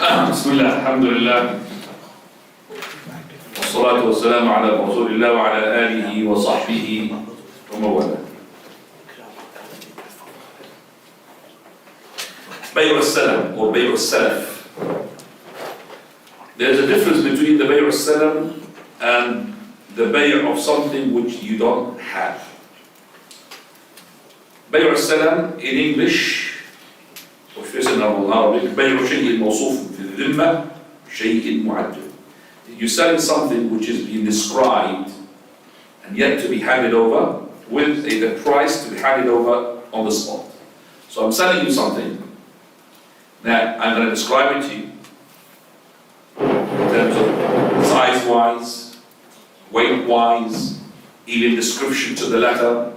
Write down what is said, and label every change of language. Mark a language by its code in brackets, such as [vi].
[ar] بسم الله الحمد لله والصلاة والسلام على رسول الله وعلى آله وصحبه ومن والاه. بيع السلم or بيع السلف. [en] There's a difference between the [ar] بيع السلم [en] and the بيع of something which you don't have. [ar] بيع السلم [en] in English, [ar] وفي Arabic, بيع شيء موصوف في الذمة شيء معجل. [en] You're selling something which is being described and yet to be handed over with the price to be handed over on the spot. So I'm selling you something that I'm going to describe it to you in terms of size-wise, weight-wise, even description to the letter.